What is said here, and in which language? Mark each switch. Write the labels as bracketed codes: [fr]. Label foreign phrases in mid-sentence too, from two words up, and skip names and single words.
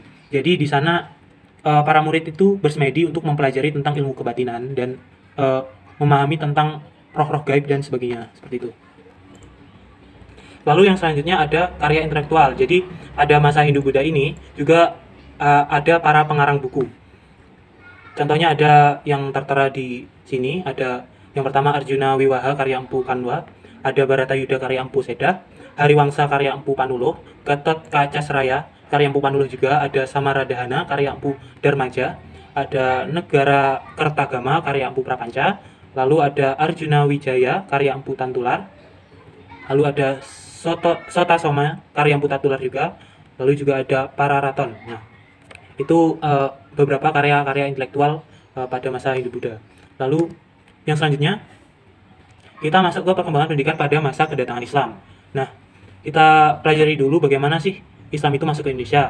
[id] Jadi di sana para murid itu bersemedi untuk mempelajari tentang ilmu kebatinan dan memahami tentang roh-roh gaib dan sebagainya, seperti itu. Lalu yang selanjutnya ada karya intelektual. Jadi pada masa Hindu-Buddha ini juga ada para pengarang buku. Contohnya ada yang tertera di sini, ada yang pertama Arjuna Wiwaha karya Empu Kanwa, ada Baratayuda karya Empu Sedah, Hariwangsa karya Empu Panulo, Gatot Kaca Seraya karya Empu Panulo juga, ada Samaradahana karya Empu Darmaja, ada Negara Kertagama karya Empu Prapanca, lalu ada Arjuna Wijaya karya Empu Tantular, lalu ada Sota Soma karya Empu Tantular juga, lalu juga ada Pararaton. Nah, itu beberapa karya-karya intelektual pada masa Hindu-Buddha. Lalu yang selanjutnya kita masuk ke perkembangan pendidikan pada masa kedatangan Islam. Nah, kita pelajari dulu bagaimana sih Islam itu masuk ke Indonesia.